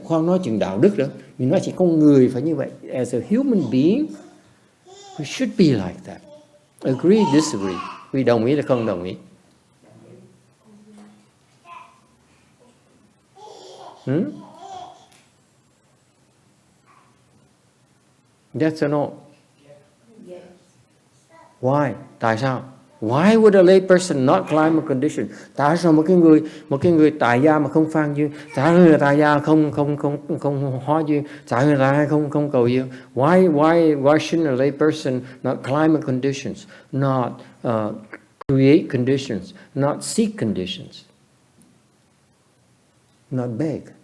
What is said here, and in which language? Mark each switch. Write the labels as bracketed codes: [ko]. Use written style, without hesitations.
[vi] Khoan nói chuyện đạo đức đó. Mình nói chỉ con người phải như vậy. [en] As a human being, we should be like that. Agree, disagree. [vi] Quý đồng ý hay không đồng ý? [en] Yes or no? Why? [vi] Tại sao? [en] Why would a lay person not climb a condition? [vi] Tại sao một cái người tại gia mà không phan duyên? Tại sao người tại gia không hóa duyên? Tại sao người tại gia không cầu duyên? [en] Why shouldn't a lay person not climb a conditions, not create conditions, not seek conditions, not beg?